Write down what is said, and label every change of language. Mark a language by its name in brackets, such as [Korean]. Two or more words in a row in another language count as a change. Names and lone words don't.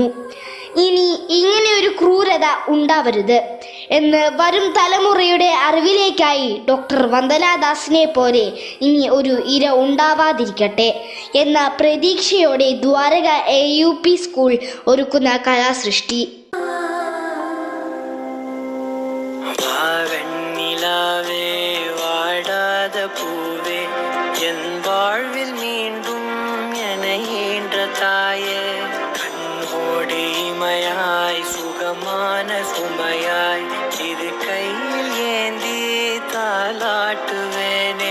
[Malayalam] ഇനി ഇങ്ങനെയൊരു ക്രൂരത ഉണ്ടാവരുത് എന്ന് വരും തലമുറയുടെ അറിവിലേക്കായി ഡോക്ടർ വന്ദനാദാസിനെ പോലെ ഇനി ഒരു ഇര ഉണ്ടാവാതിരിക്കട്ടെ എന്ന പ്രതീക്ഷയോടെ ദ്വാരക AUP സ്കൂൾ ഒരുക്കുന്ന കലാസൃഷ്ടി. [Tamil] பூவே என் வாழ்வில் மீண்டும் என ஈன்ற தாயே, கண்ணோடு இமையாய் சுகமான சுமையாய் இரு கையில் ஏந்தி தாலாட்டுவேனே.